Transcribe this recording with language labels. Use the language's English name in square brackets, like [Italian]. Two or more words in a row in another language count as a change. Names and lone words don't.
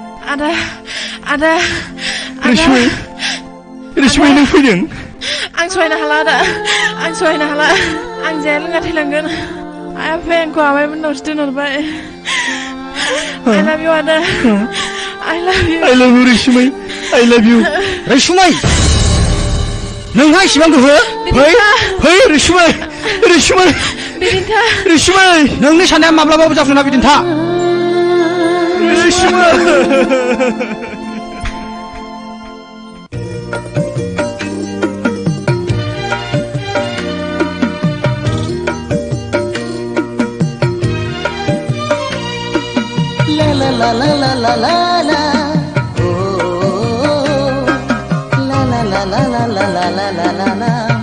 [Bodo] Ada. Rishmi nang fैदों? Ang swaina hala ada. Ang जाया लोङा थैलांगोन. आफाया आंखौ आमायमोन नावसो दोनहरबाय. [English] I love you, Ada. I love you. I love you, Rishmi. I love you. [Bodo] Rishmi! नोंहा इसिबां गोहो? फै Rishmi. Bidinta. Rishmi. नोंनि साननाया माब्लाबाबो जाफुङा बिदिन्था. Rishmi. La la la la la la, oh, la la la la la la la la la la la.